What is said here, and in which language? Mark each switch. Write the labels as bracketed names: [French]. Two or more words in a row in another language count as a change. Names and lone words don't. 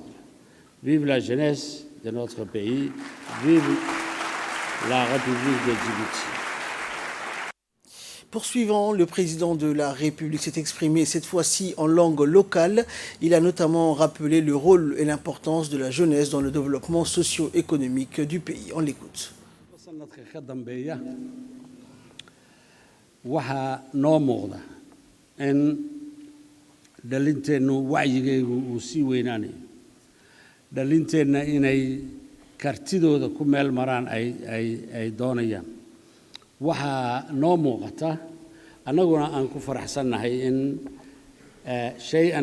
[French] Vive la jeunesse de notre pays, vive la République de Djibouti. Poursuivant, le président de la République s'est exprimé cette fois-ci en langue locale. Il a notamment rappelé le rôle et l'importance de la jeunesse dans le développement socio-économique du pays. On l'écoute. [Somali] waxaa noo muuqda in dhalinteennu wacyigaygu uu sii weynaanayo dhalinteenna inay kartidooda ku meel maraan ay doonayaan waxaa noo muuqata annaguna aan ku faraxsannahay in shay-an